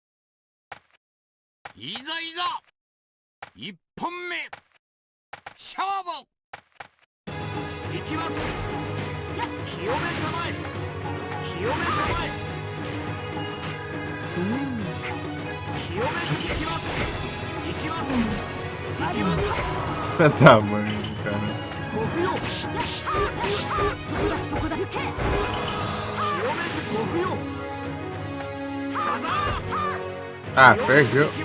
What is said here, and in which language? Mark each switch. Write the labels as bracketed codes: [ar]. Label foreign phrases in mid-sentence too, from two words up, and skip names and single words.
[ja] いざいざ一本目勝負。行きます。清めたまえ。清めたまえ。清め行きます。行きます。行きます。 [pt] Filha da mãe, cara. [ja] ご不要。そこだ。清めご不要。 [pt] Ah, perdeu.